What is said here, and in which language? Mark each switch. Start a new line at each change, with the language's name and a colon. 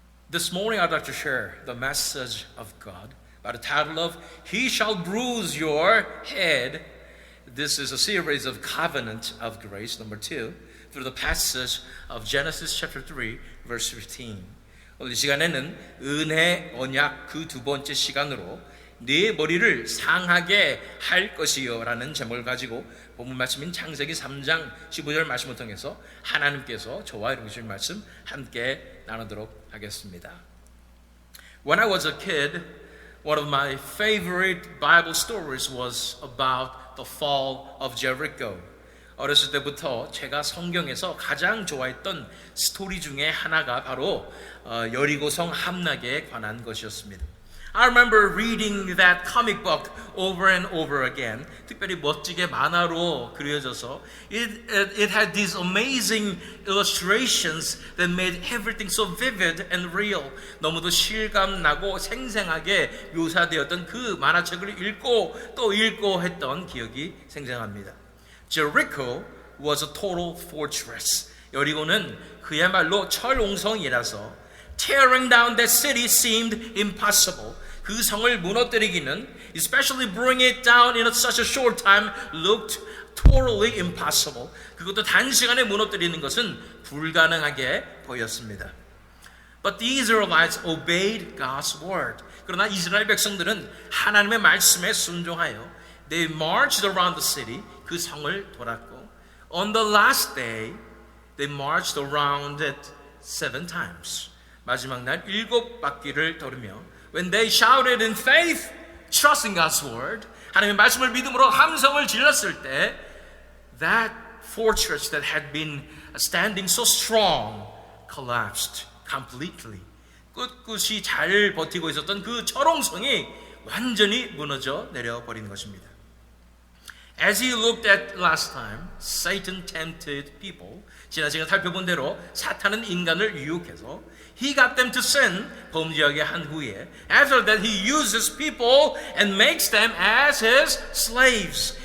English: This morning I'd like to share the message of God by the title of He Shall Bruise Your Head. This is a series of Covenant of Grace, number 2, through the passage of Genesis chapter 3, verse 15.
Korean: 오늘 이 시간에는 은혜, 언약 그 두 번째 시간으로 네 머리를 상하게 할 것이요 라는 제목을 가지고 본문 말씀인 창세기 3장 15절 말씀을 통해서 하나님께서 저와 여러분이 주신 말씀 함께 나누도록 하겠습니다.
English: When I was a kid, one of my favorite Bible stories was about the fall of Jericho.
Korean: 어렸을 때부터 제가 성경에서 가장 좋아했던 스토리 중에 하나가 바로 여리고성 함락에 관한 것이었습니다.
English: I remember reading that comic book over and over again.
Korean: 특별히 멋지게 만화로 그려져서
English: it had these amazing illustrations that made everything so vivid and real.
Korean: 너무도 실감나고 생생하게 묘사되었던 그 만화책을 읽고 또 읽고 했던 기억이 생생합니다.
English: Jericho was a total fortress.
Korean: 여리고는 그야말로 철옹성이라서
English: tearing down that city seemed impossible.
Korean: 그 성을 무너뜨리기는,
English: especially bring it down in such a short time, looked totally impossible.
Korean: 그것도 단시간에 무너뜨리는 것은 불가능하게 보였습니다.
English: But the Israelites obeyed God's word.
Korean: 그러나 이스라엘 백성들은 하나님의 말씀에 순종하여
English: they marched around the city.
Korean: 그 성을 돌았고
English: on the last day, they marched around it 7 times.
Korean: 마지막 날 7바퀴를 돌으며
English: when they shouted in faith, trusting God's word,
Korean: 하나님의 말씀을 믿음으로 함성을 질렀을 때
English: that fortress that had been standing so strong collapsed completely.
Korean: 꿋꿋이 잘 버티고 있었던 그 철옹성이 완전히 무너져 내려버린 것입니다.
English: As he looked at last time, Satan tempted people.
Korean: 지난 시간 살펴본 대로 사탄은 인간을 유혹해서
English: he got them to sin,
Korean: 범죄하게 한 후에
English: after that he uses people and makes them as his slaves.